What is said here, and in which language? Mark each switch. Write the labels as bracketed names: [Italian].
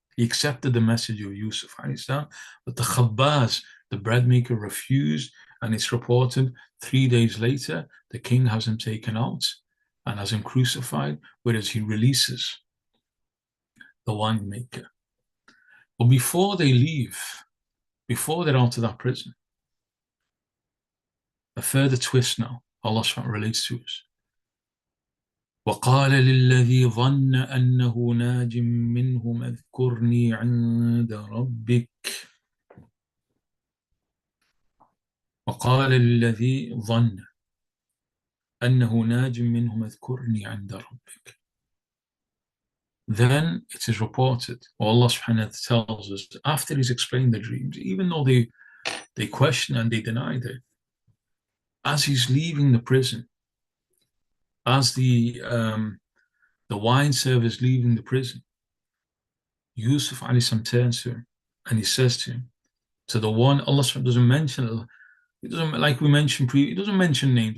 [English] He accepted the message of Yusuf, but the khabbaz, the bread maker, refused, and it's reported 3 days later, the king has him taken out and has him crucified, whereas he releases the wine maker. But before they leave, before they're out of that prison, a further twist now, Allah subhanahu relates to us. [Arabic] وقال للذي ظن أنه ناج منهم اذكرني عند ربك. وقال للذي ظن أنه ناج منهم اذكرني عند ربك. [English] Then it is reported, Allah subhanahu wa ta'ala tells us, after he's explained the dreams, even though they question and they denied it, as he's leaving the prison, as the the wine server is leaving the prison, Yusuf alayhi salam turns to him and he says to him, to the one, Allah doesn't mention, it doesn't, like we mentioned previously, it doesn't mention names.